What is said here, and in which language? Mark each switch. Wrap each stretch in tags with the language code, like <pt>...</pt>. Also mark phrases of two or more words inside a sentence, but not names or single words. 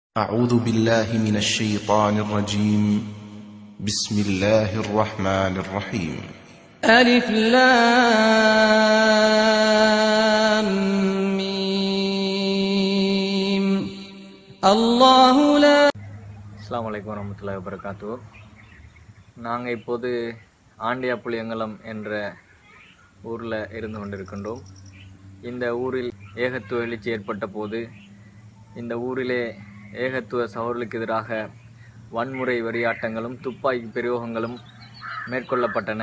<ar>أعوذ بالله من الشيطان الرجيم. بسم الله الرحمن الرحيم. ألف لام ميم الله لا. السلام عليكم ورحمة الله وبركاته.</ar> <ta>நாங்கள் இப்போது ஆண்டியாப்புளியங்கலம் என்ற ஊரில் இருந்து கொண்டிருக்கின்றோம். இந்த ஊரில் ஏகத்துவ எழுச்சி ஏற்பட்ட போது இந்த ஊரிலே ஏகத்துவ சகோதரர்களுக்கு எதிராக வன்முறை வெறியாட்டங்களும் துப்பாக்கி பிரயோகங்களும் மேற்கொள்ளப்பட்டன.</ta>